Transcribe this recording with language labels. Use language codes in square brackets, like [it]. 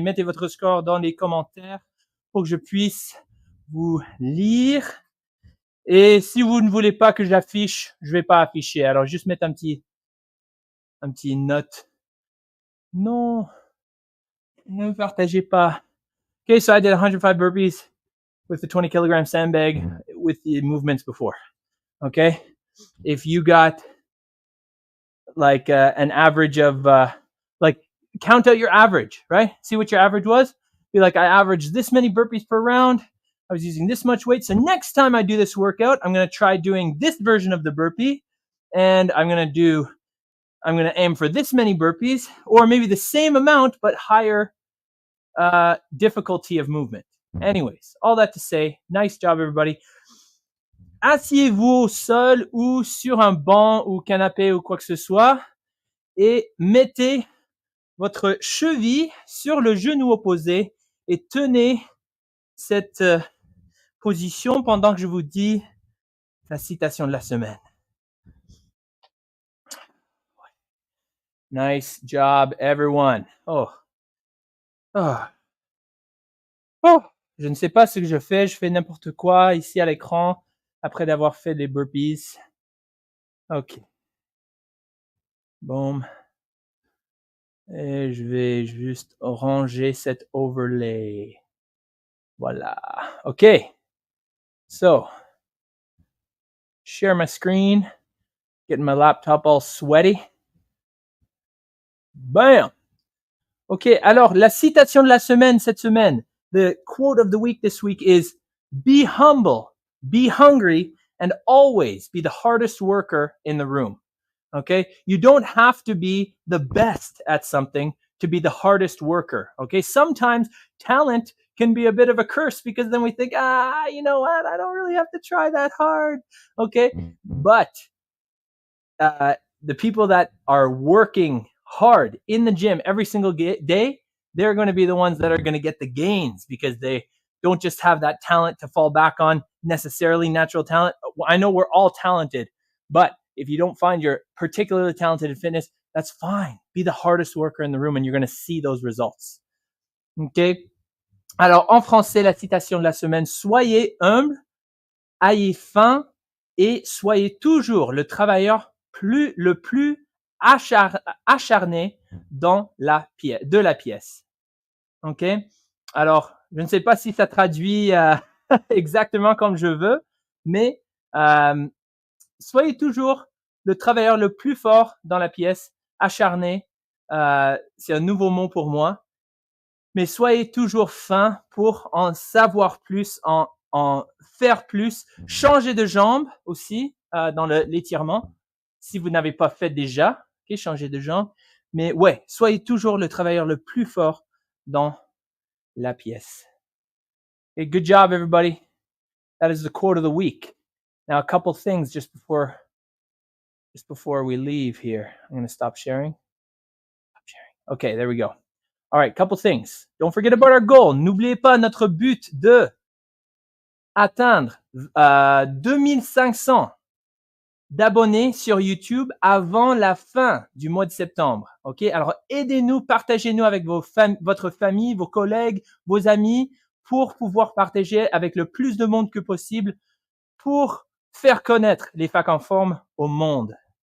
[fr] Mettez votre score dans les commentaires pour que je puisse vous lire. Et si vous ne voulez pas que j'affiche, je vais pas afficher. Alors, juste mettre un petit note. Non. Ne partagez pas. [en] Okay, so I did 105 burpees with the 20 kilogram sandbag with the movements before. Okay? If you got like an average of like count out your average, right? See what your average was. Be like, I averaged this many burpees per round. I was using this much weight. So next time I do this workout, I'm going to try doing this version of the burpee, and I'm going to aim for this many burpees, or maybe the same amount but higher difficulty of movement. Anyways, all that to say, nice job, everybody. [fr] Asseyez-vous au sol ou sur un banc ou canapé ou quoi que ce soit et mettez votre cheville sur le genou opposé et tenez cette position pendant que je vous dis la citation de la semaine. [en] Nice job, everyone. Oh. [fr] Je ne sais pas ce que je fais n'importe quoi ici à l'écran après d'avoir fait les burpees. Ok. Boom. Et je vais juste ranger cet overlay. Voilà. Ok. [en] So, share my screen. Getting my laptop all sweaty. Bam! [fr] Ok, alors la citation de la semaine cette semaine. [en] The quote of the week this week is, be humble, be hungry, and always be the hardest worker in the room. Okay? You don't have to be the best at something to be the hardest worker. Okay? Sometimes talent can be a bit of a curse because then we think, you know what? I don't really have to try that hard. Okay? But the people that are working hard in the gym every single day, they're going to be the ones that are going to get the gains because they don't just have that talent to fall back on, necessarily natural talent. I know we're all talented, but if you don't find you're particularly talented in fitness, that's fine. Be the hardest worker in the room and you're going to see those results. Okay? [fr] Alors, en français, la citation de la semaine, soyez humble, ayez faim et soyez toujours le travailleur le plus acharné de la pièce. OK? Alors, je ne sais pas si ça traduit exactement comme je veux, mais soyez toujours le travailleur le plus fort dans la pièce, acharné. C'est un nouveau mot pour moi. Mais soyez toujours fin pour en savoir plus, en faire plus. Changez de jambe aussi dans l'étirement. Si vous n'avez pas fait déjà, okay, changez de jambe. Mais ouais, soyez toujours le travailleur le plus fort dans la pièce. [en] Okay, good job, everybody. That is the quote of the week. Now, a couple things just before we leave here. I'm going to stop sharing. Okay, there we go. All right, couple things. Don't forget about our goal. [fr] N'oubliez pas notre but de atteindre 2500 d'abonnés sur YouTube avant la fin du mois de septembre. OK? Alors, aidez-nous, partagez-nous avec votre famille, vos collègues, vos amis pour pouvoir partager avec le plus de monde que possible pour faire connaître les facs en forme au monde.